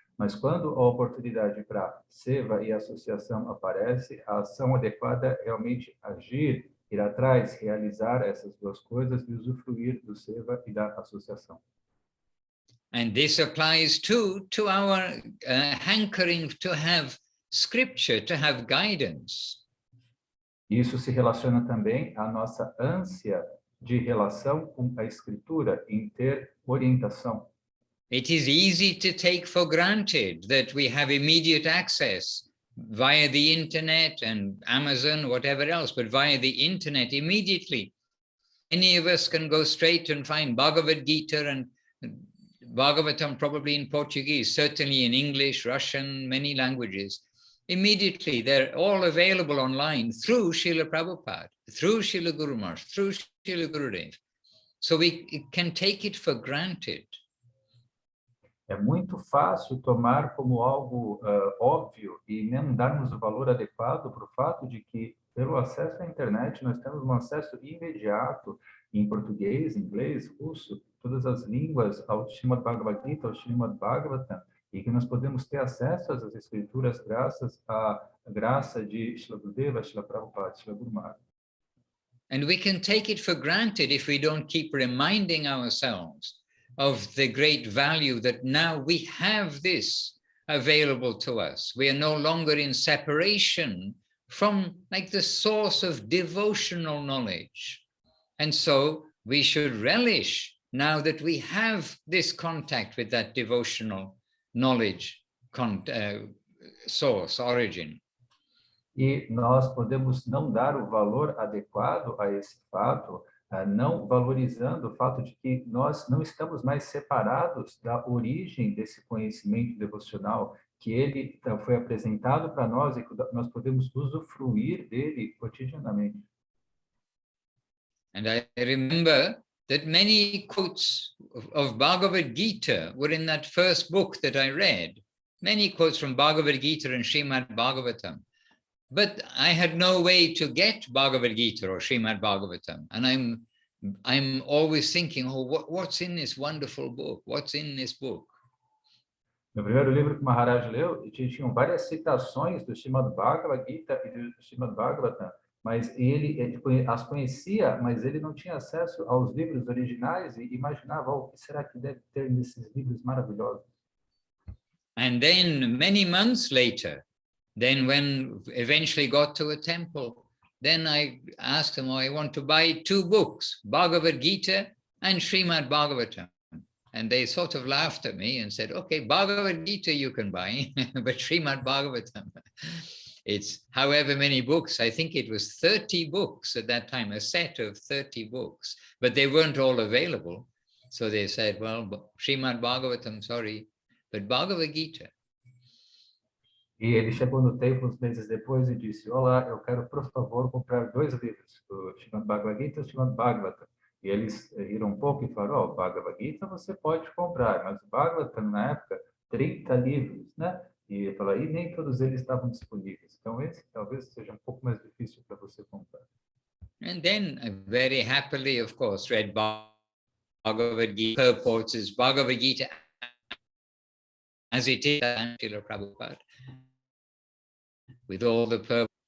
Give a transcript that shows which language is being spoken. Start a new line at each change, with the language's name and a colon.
Portuguese: Mas quando a oportunidade para seva e associação aparece, a ação adequada é realmente agir, ir atrás, realizar essas duas coisas e usufruir do seva e da associação.
English: And this applies too to our hankering to have scripture, to have guidance.
Portuguese: Isso se relaciona também à nossa ânsia de relação com a escritura, em ter orientação.
English: It is easy to take for granted that we have immediate access via the internet and Amazon, whatever else, but via the internet immediately. Any of us can go straight and find Bhagavad Gita and Bhagavatam, probably in Portuguese, certainly in English, Russian, many languages. Immediately, they're all available online through Srila Prabhupada, through Srila Guru Maharaj, through Srila Gurudev. So we can take it for granted.
Portuguese: É muito fácil tomar como algo óbvio e não darmos o valor adequado para o fato de que, pelo acesso à internet, nós temos um acesso imediato em português, inglês, russo, todas as línguas ao Srimad Bhagavad Gita, ao Srimad Bhagavatam, e que nós podemos ter acesso às escrituras graças à graça de Srila Gurudeva, Srila Prabhupada, Srila Guru Maharaj.
English: And we can take it for granted if we don't keep reminding ourselves of the great value that now we have this available to us. We are no longer in separation from like the source of devotional knowledge. And so we should relish now that we have this contact with that devotional knowledge source, origin.
Portuguese: E nós podemos não dar o valor adequado a esse fato, não valorizando o fato de que nós não estamos mais separados da origem desse conhecimento devocional, que ele foi apresentado para nós e que nós podemos usufruir dele cotidianamente.
English: And I remember that many quotes of Bhagavad Gita were in that first book that I read. Many quotes from Bhagavad Gita and Srimad Bhagavatam. But I had no way to get Bhagavad Gita or Srimad Bhagavatam. And I'm always thinking, oh, what's in this wonderful book? What's in this book?
Portuguese: No primeiro livro que Maharaj leu, tinham várias citações do Srimad Bhagavad Gita e do Srimad Bhagavatam, mas ele as conhecia, mas ele não tinha acesso aos livros originais e imaginava, o que será que deve ter nesses livros maravilhosos?
English: And then many months later, then when eventually got to a temple, then I asked them, I want to buy two books, Bhagavad Gita and Srimad Bhagavatam. And they sort of laughed at me and said, okay, Bhagavad Gita you can buy, but Srimad Bhagavatam, it's however many books. I think it was 30 books at that time, a set of 30 books, but they weren't all available. So they said, well, Srimad Bhagavatam, sorry, but Bhagavad Gita.
Portuguese: E ele chegou no templo uns meses depois e disse, olá, eu quero, por favor, comprar 2 livros, o Srimad Bhagavad Gita e o Srimad Bhagavatam. E eles riram um pouco e falaram, o Bhagavad Gita você pode comprar, mas o Bhagavatam, na época, 30 livros, né? E ele falou, e nem todos eles estavam disponíveis. Então, esse talvez seja um pouco mais difícil para você comprar.
English: And then I very happily, of course, read Bhagavad Gita, purports as Bhagavad Gita as it is, and Srila Prabhupada, with all the purpose.